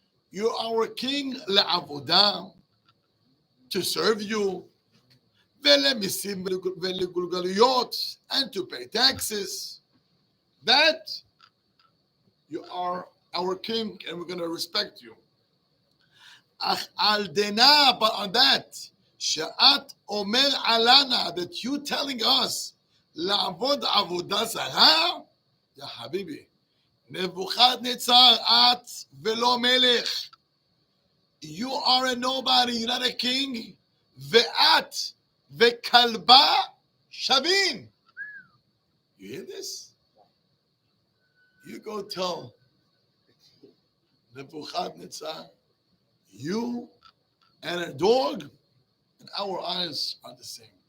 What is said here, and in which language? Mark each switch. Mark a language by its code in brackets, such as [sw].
[en] You are our king לעבודה, to serve you, [he] ולמיסים ולגולגלויות, [en] and to pay taxes. That you are our king and we're going to respect you. [he] אך על דנה, [en] but on that, [he] שאת אומר עלנה, [en] that you telling us, [he] לעבוד עבודה זרה, יא חביבי, נבוכדנצר את ולא מלך. [en] You are a nobody, you're not a king, [he] ואת וכלבה שווים. [en] You hear this? You go tell Nebuchadnezzar, you and a dog, and our eyes are the same.